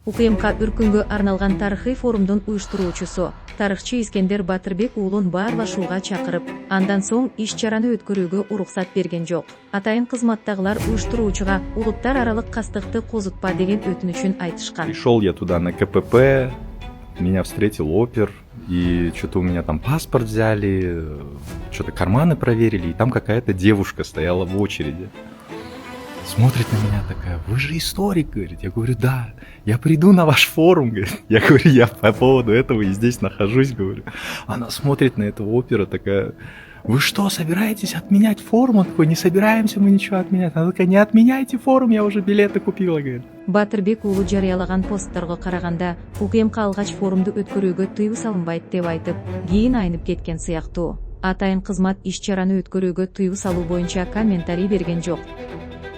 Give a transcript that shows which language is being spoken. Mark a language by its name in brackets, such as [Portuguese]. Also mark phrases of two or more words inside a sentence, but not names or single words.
[Kyrgyz] УКМК үркүнгө арналган тарыхый форумдун уюштуруучусу тарыхчы Искендер Батырбек уулун баарлашууга чакырып, андан соң иш-чараны өткөрүүгө уруксат берген жок. Атайын кызматтагылар уюштуруучуга улуттар аралык кастыкты козутпа деген өтүнүчүн айтышкан. [Russian] Пришел я туда на КПП, меня встретил опер, и что-то у меня там паспорт взяли, что-то карманы проверили, и там какая-то девушка стояла в очереди. Смотрит на меня такая: вы же историк, говорит. Я говорю: да, я приду на ваш форум, говорит. Я говорю: я по поводу этого и здесь нахожусь, говорю. Она смотрит на этого опера такая: вы что, собираетесь отменять форум? Он такой: не собираемся мы ничего отменять. Она такая: не отменяйте форум, я уже билеты купила, говорит. [Kyrgyz] Батырбек уулу жарыялаган постторго караганда, УКМК алгач форумду өткөрүүгө тыюу салынбайт деп айтып, кийин айнып кеткен сыяктуу. Атайын кызмат иш-чараны өткөрүүгө тыюу салуу боюнча комментарий берген жок.